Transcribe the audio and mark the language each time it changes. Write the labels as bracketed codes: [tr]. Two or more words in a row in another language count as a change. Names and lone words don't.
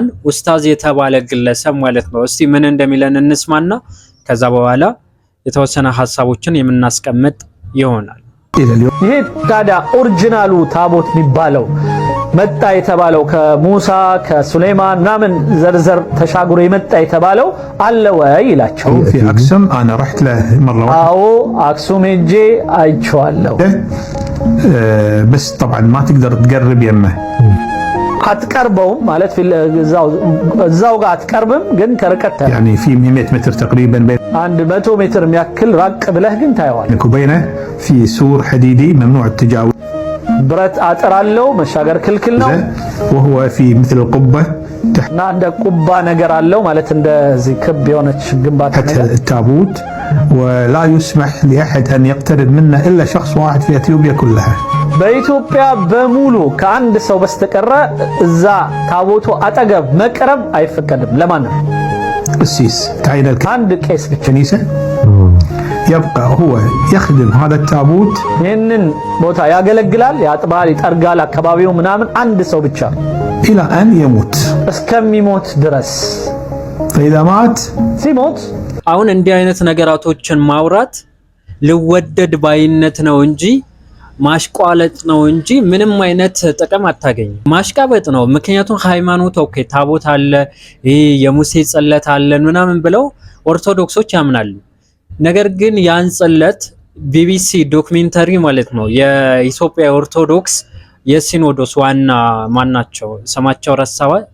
[am] ኡስታዝ የተባለ ግለሰብ ማለት ነው። እስቲ ምን እንደሚለን እንስማና ከዛ በኋላ የተወሰነ ሐሳቦችን የምናስቀምጥ ይሆናል። ይሄ ታዲያ ኦሪጂናሉ ታቦት የሚባለው መጣ የተባለው ከሙሳ ከሱሌማን ምናምን ዘርዘር ተሻግሮ የመጣ የተባለው አለ ወይ ይላቸው። [ar] في أكسوم أنا رحت له مرة واحدة. [am] አዎ አክሱም ሄጄ አይቼዋለሁ። [ar] بس طبعا ما تقدر تقرب يمه. [am] አትቀርበውም ማለት እዛው ጋር አትቀርብም፣ ግን ከርቀት [ar] يعني في 100 متر تقريبا بين [am] 100 ሜትር የሚያክል ራቅ ብለህ ግን ታየዋለህ። [ar] وبينه في سور حديدي ممنوع التجاوز. [am] ብረት አጥር አለው፣ መሻገር ክልክል ነው። [ar] وهو في مثل القبة [am] እና እንደ ቁባ ነገር አለው ማለት እንደዚህ ክብ የሆነች ግንባታ ነገር [ar] التابوت ولا يسمح لأحد أن يقترب منه إلا شخص واحد في أثيوبيا كلها. [am] በኢትዮጵያ በሙሉ ከአንድ ሰው በስተቀር እዛ ታቦቱ አጠገብ መቅረብ አይፈቀድም ለማንም። [ar] قسيس تعين [am] አንድ ቄስ ብቻ [ar] الكنيسة يبقى هو يخدم هذا التابوت [am] ይህንን ቦታ ያገለግላል፣ ያጥባል፣ ይጠርጋል አካባቢው ምናምን አንድ ሰው ብቻ [ar] إلى أن يموت [am] እስከሚሞት ድረስ። [ar] فإذا مات [am] ሲሞት አሁን እንዲህ አይነት ነገራቶችን ማውራት ልወደድ ባይነት ነው እንጂ ማሽቋለጥ ነው እንጂ ምንም አይነት ጥቅም አታገኝም። ማሽቃበጥ ነው። ምክንያቱም ሃይማኖት ኦኬ ታቦት አለ ይሄ የሙሴ ጽለት አለ ምናምን ብለው ኦርቶዶክሶች ያምናሉ። ነገር ግን ያን ጽለት ቢቢሲ ዶክመንተሪ ማለት ነው የኢትዮጵያ ኦርቶዶክስ የሲኖዶስ ዋና ማናቸው ስማቸው ረሳዋ